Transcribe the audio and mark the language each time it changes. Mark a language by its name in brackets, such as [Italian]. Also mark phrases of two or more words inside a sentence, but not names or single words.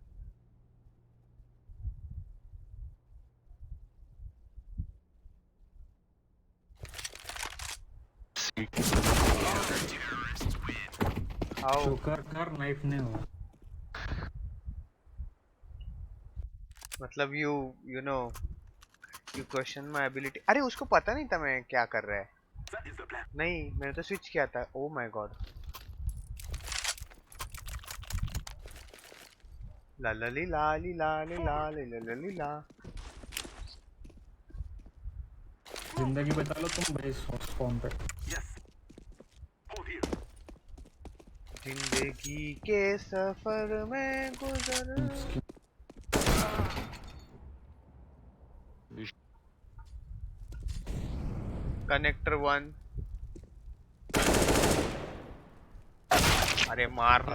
[Hindi] आओ. कर नाइफ नहीं हुआ. [English] मतलब you know you question my ability. [Hindi] अरे उसको पता नहीं था मैं क्या कर रहा है. [English] That is the plan. [Hindi] नहीं मैंने तो स्विच किया था. [English] oh my god. ला ला ली ला ली ला ली ला ली ला ला ली ला. [Hindi] जिंदगी बचा लो तुम भाई स्पॉन पे. [English] Yes. Hold here. [Hindi] जिंदगी के सफर में गुजर. कनेक्टर 1. अरे मारना